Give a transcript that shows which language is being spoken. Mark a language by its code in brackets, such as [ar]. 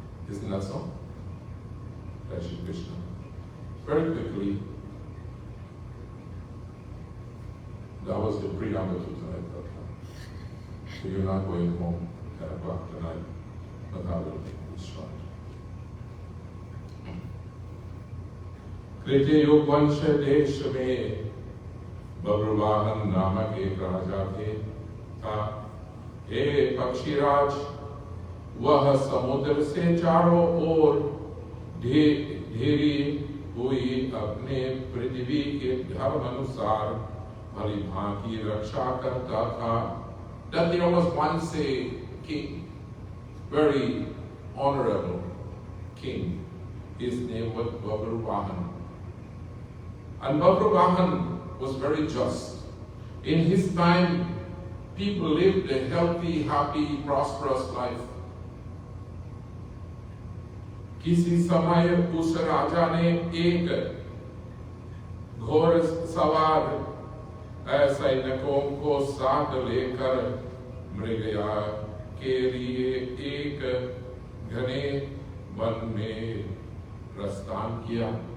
[en] Isn't that so? That's Shri Krishna. Very quickly, that was the preamble to tonight. So you're not going home at 10 o'clock tonight, but I will make this short. [hi] कृत्य युग वंश देश में बब्रुवाहन नामक एक राजा था। एक पक्षीराज, वह समुद्र से चारों ओर ढेरी हुई अपने पृथ्वी के धर्म अनुसार भली भांति रक्षा करता था। [en] That there was once a king, very honorable king. His name was Bhabruvahan. And Bhabruvahan was very just. In his time, people lived a healthy, happy, prosperous life. [hi] किसी समय उस राजा ने एक घोड़ सवार सैनिकों को साथ लेकर मृगया के लिए एक घने वन में प्रस्थान किया.